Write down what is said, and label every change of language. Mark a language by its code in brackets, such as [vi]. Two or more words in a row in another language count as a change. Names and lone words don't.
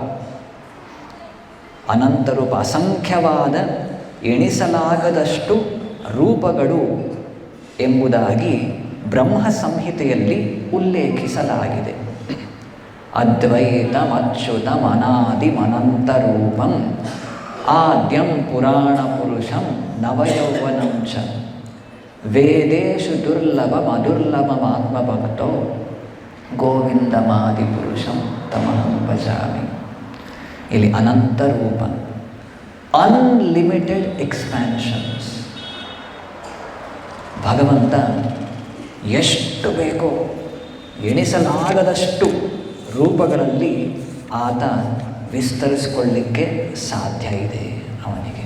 [kn] ಅಸಂಖ್ಯವಾದ ಎಣಿಸಲಾಗದಷ್ಟು ರೂಪಗಳು ಎಂಬುದಾಗಿ ಬ್ರಹ್ಮ ಸಂಹಿತೆಯಲ್ಲಿ ಉಲ್ಲೇಖಿಸಲಾಗಿದೆ. [sa] ಅದ್ವೈತಂ ಅಚ್ಯುತಂ ಅನಾದಿಂ ಅನಂತರೂಪಂ ಆದ್ಯಂ ಪುರಾಣ ಪುರುಷಂ ನವಯೌವನಂ ಚ ವೇದೇಶು ದುರ್ಲಭಂ ಅದುರ್ಲಭಮಾತ್ಮಭಕ್ತೋ ಗೋವಿಂದಮಾದಿ ಪುರುಷಂ ತಮಹಂ ಭಜಾಮಿ. [kn] ಇಲ್ಲಿ ಅನಂತರೂಪ, [en] unlimited expansions. [kn] ಭಗವಂತ ಎಷ್ಟು ಬೇಕೋ ಎಣಿಸಲಾಗದಷ್ಟು ರೂಪಗಳಲ್ಲಿ ಆತ ವಿಸ್ತರಿಸಿಕೊಳ್ಳಲಿಕ್ಕೆ ಸಾಧ್ಯ ಇದೆ ಅವನಿಗೆ.